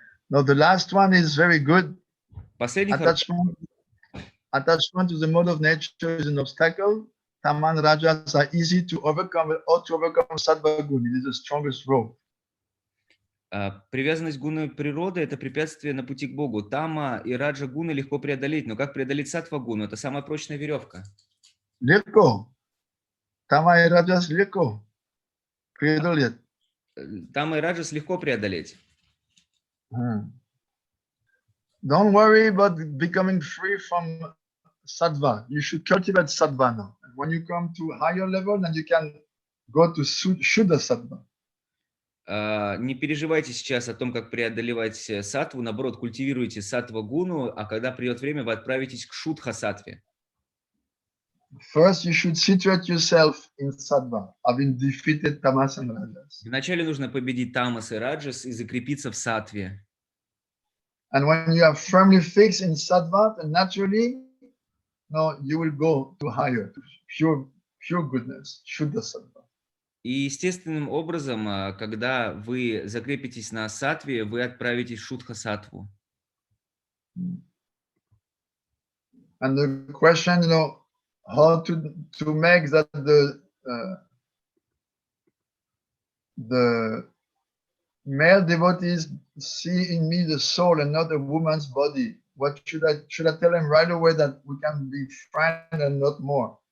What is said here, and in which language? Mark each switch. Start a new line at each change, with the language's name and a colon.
English: Now the last one is very good.
Russian: Последний
English: Attachment to the mode of nature is an obstacle. Taman rajas are easy to overcome, but ought to overcome sattva gun. It is the strongest rope.
Russian: Привязанность гуны природы – это препятствие на пути к Богу. Тама и раджа гуны легко преодолеть, но как преодолеть саттва гуну? Это самая прочная веревка. Легко. Тама и раджас легко преодолеть. Тама и раджас легко преодолеть.
English: Don't worry about becoming free from sattva. You should cultivate sattva now. And when you come to a higher level, then you can go to Shuddha sattva.
Russian: Не переживайте сейчас о том, как преодолевать саттву. Наоборот, культивируйте саттва гуну, а когда придет время, вы отправитесь к шудха саттве.
English: First, you should situate yourself in sattva, having defeated tamas and rajas.
Russian: Вначале нужно победить тамас и раджас и закрепиться в саттве.
English: And when you are firmly fixed in sattva, then naturally, no, you will go to higher, to pure goodness, Shuddha sattva.
Russian: И естественным образом, когда вы закрепитесь на саттве, вы отправитесь в шудха саттву.
English: And the question, how to make that the male devotees see in me the soul and not a woman's body. What should I tell them right away that we can be friends and not more?